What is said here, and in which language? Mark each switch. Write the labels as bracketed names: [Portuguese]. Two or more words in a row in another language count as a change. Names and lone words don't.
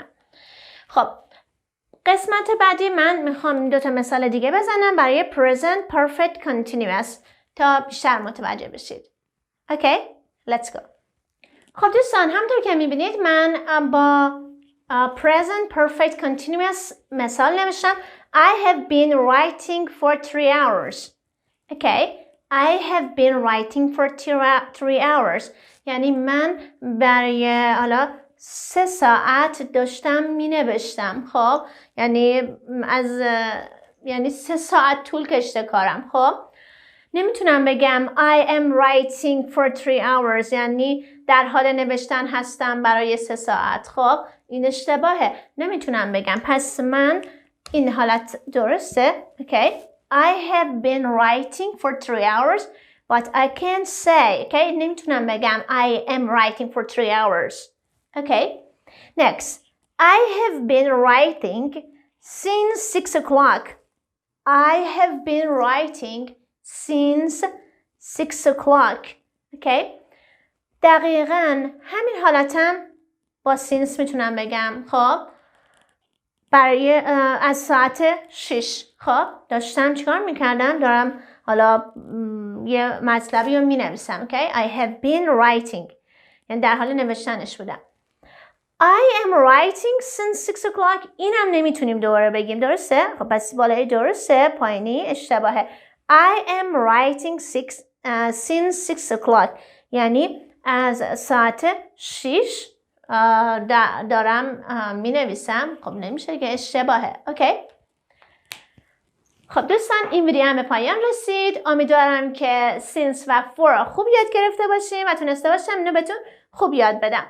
[Persian] خب قسمت بعدی من میخوام 2 تا مثال دیگه بزنم برای [English] present perfect continuous [Persian] تا بیشتر متوجه بشید. اوکی؟ [English] let's go. [Persian] خب دوستان، همونطور که میبینید من با [English] present perfect continuous [Persian] مثال نوشتم. [English] I have been writing for 3 hours. Okay? I have been writing for 3 hours. [Persian] یعنی من برای حالا 3 ساعت داشتم می نوشتم. خب یعنی 3 ساعت طول کشته کارم. خب نمیتونم بگم [English] I am writing for 3 hours [Persian] یعنی در حال نوشتن هستم برای 3 ساعت. خب این اشتباهه، نمیتونم بگم. پس من این حالت درسته. [English] Okay? I have been writing for 3 hours but I can't say. Okay? [Persian] نمیتونم بگم [English] I am writing for 3 hours. Okay? Next. I have been writing since 6 o'clock. I have been writing since 6 o'clock. [Persian] Okay? دقیقاً همین حالتم با since میتونم بگم. خب برای از ساعت 6 خب داشتم چیکار میکردم؟ دارم حالا یه مطلبی رو مینویسم. Okay? [English] I have been writing [Persian] یعنی در حال نوشتنش بودم. [English] I am writing since 6 o'clock [Persian] اینم نمیتونیم دوباره بگیم، درسته؟ خب پس بالای درسته، پایینی اشتباهه. [English] I am writing since 6 o'clock [Persian] یعنی از ساعت 6 دارم می نویسم. خب نمیشه که اشتباهه. اوکی. خب دوستان این ویدیو هم به پایان رسید. امیدوارم که since و for خوب یاد گرفته باشیم و تونسته باشم اینو بهتون خوب یاد بدم.